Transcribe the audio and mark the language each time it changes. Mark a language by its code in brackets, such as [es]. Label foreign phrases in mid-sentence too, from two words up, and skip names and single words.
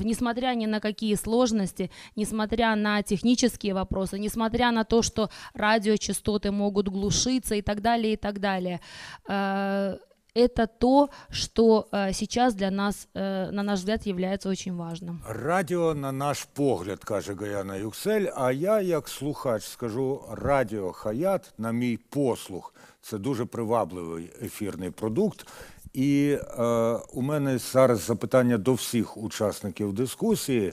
[ru] Несмотря ни на какие сложности, несмотря на технические вопросы, несмотря на то, что радиочастоты могут глушиться и так далее, это то, что сейчас для нас, на наш взгляд, является очень важным. [uk] Радіо на наш погляд, каже Гаяна Юксель, а я, як слухач, скажу, радіо «Хаят» на мій послух. Це дуже привабливий ефірний продукт. І у мене зараз запитання до всіх учасників дискусії.